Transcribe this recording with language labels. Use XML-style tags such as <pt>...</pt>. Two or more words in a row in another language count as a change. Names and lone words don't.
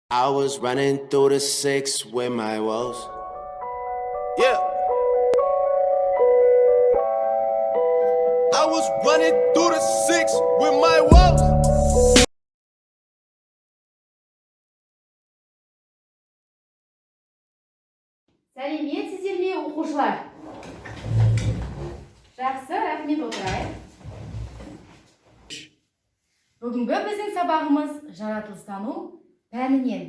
<en>I was running through the six with my woes. Yeah. I was running through the six with my woes.</en> <kk>Сәлеметсіздер ме, оқушылар? Жақсы, рахмет, отырайық. Бүгінгі біздің сабағымыз жаратылыстану пәнінен.</kk>